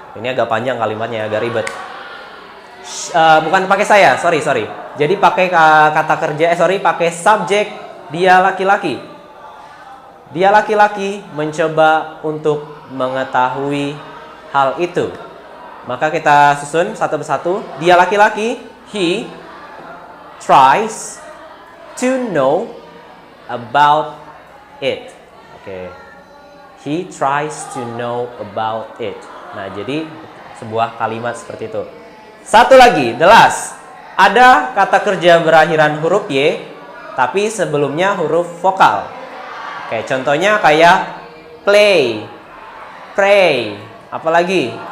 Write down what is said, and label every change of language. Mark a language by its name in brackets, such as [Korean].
[Indonesian] Ini agak panjang kalimatnya, agak ribet. Bukan pakai saya, sorry. Jadi pakai kata kerja, pakai subjek dia laki-laki. Dia laki-laki mencoba untuk mengetahui hal itu. Maka kita susun satu persatu. Dia laki-laki, [English] he tries to know about it. Oke. He tries to know about it. [Indonesian] Nah, jadi sebuah kalimat seperti itu. Satu lagi, [English] the last. [Indonesian] Ada kata kerja berakhiran huruf Y, tapi sebelumnya huruf vokal. Oke, contohnya kayak play, pray, apalagi?